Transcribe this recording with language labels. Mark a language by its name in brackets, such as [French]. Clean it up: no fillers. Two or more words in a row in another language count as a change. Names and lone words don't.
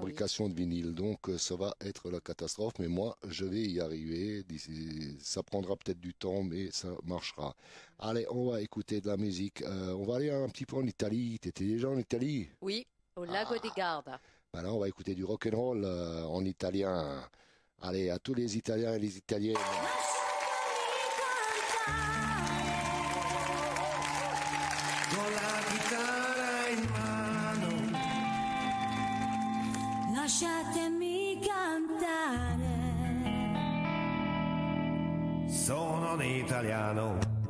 [French] fabrications de vinyle. Donc, ça va être la catastrophe. Mais moi, je vais y arriver. Ça prendra peut-être du temps, mais ça marchera. Allez, on va écouter de la musique. On va aller un petit peu en Italie. T'étais déjà en Italie? Oui, au Lago di Garda. Ben là, on va écouter du [English] rock and roll [French] en italien. Allez, à tous les Italiens et les Italiennes. [Italian] Con la chitarra in mano, Lasciatemi cantare. sono un italiano.